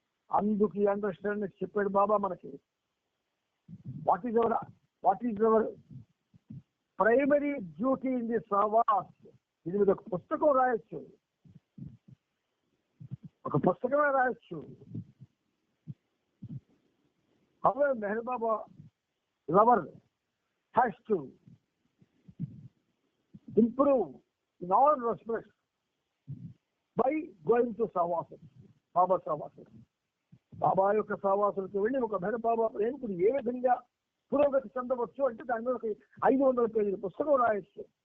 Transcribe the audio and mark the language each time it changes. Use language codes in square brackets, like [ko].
[te] అందుకు ఈ అండర్స్టాండింగ్ చెప్పాడు బాబా మనకి. [en] what is our primary duty in the Sahavas [te] దీని మీద ఒక పుస్తకం రాయొచ్చు, ఒక పుస్తకమే రాయొచ్చు. [en] How a Meher Baba lover has to improve in all respects by going to Savasana, Baba Savasana. [te] బాబా యొక్క సహవాసులకు వెళ్ళి ఒక మెహర్ బాబా ప్రేమికుడు ఏ విధంగా పురోగతి చెందవచ్చు అంటే దాని మీద ఒక 500 పేజీల పుస్తకం రాయొచ్చు.